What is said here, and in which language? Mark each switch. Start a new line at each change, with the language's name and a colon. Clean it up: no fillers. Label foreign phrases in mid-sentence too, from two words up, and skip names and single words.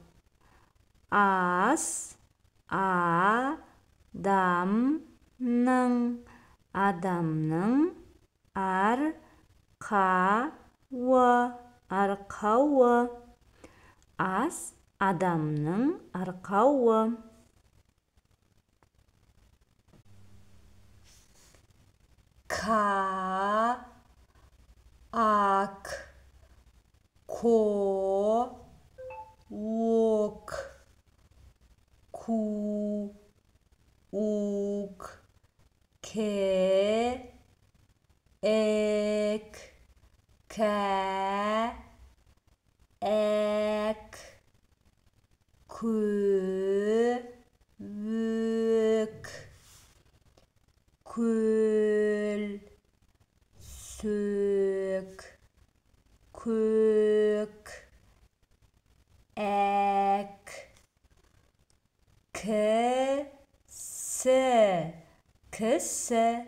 Kazakh: Ас адамның арқауы. Ас адамның арқауы. Ак, ок, ук, эк, әк, көк, көл, сөк, көк, әк, кісі, кісі,